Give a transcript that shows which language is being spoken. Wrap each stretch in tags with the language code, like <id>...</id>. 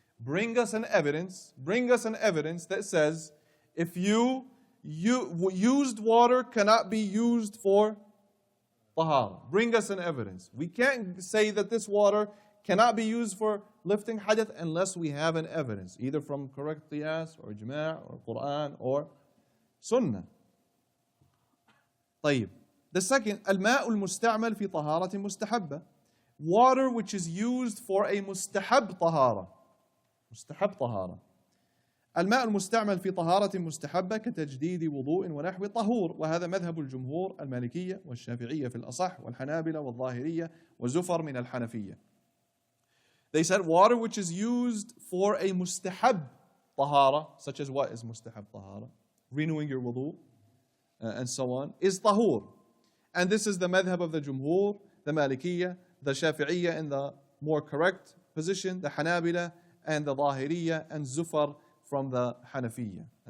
<en>Bring us an evidence that says if used water cannot be used for tahara. Bring us an evidence. We can't say that this water cannot be used for lifting hadith unless we have an evidence, either from correct qiyas or ijma' or Quran or sunnah.</en> <ar>طيب.</ar> <en>The second,</en> <ar>الماء المستعمل في طهارة مستحبة.</ar> <en>Water which is used for a mustahab tahara.</en> <ar>مستحب طهارة. الماء المستعمل في طهارة مستحبة كتجديد وضوء ونحو طهور، وهذا مذهب الجمهور المالكية والشافعية في الأصح والحنابلة والظاهرية وزفر من الحنفية.</ar> <en>They said water which is used for a mustahab tahara, such as what is mustahab tahara? Renewing your wudu and so on, is tahur. And this is the madhab of the Jumhur, the Malikiyya, the Shafi'iyya in the more correct position, the Hanabila and the Ṭāhiriyya, and Zufar from the Hanafiyya.</en>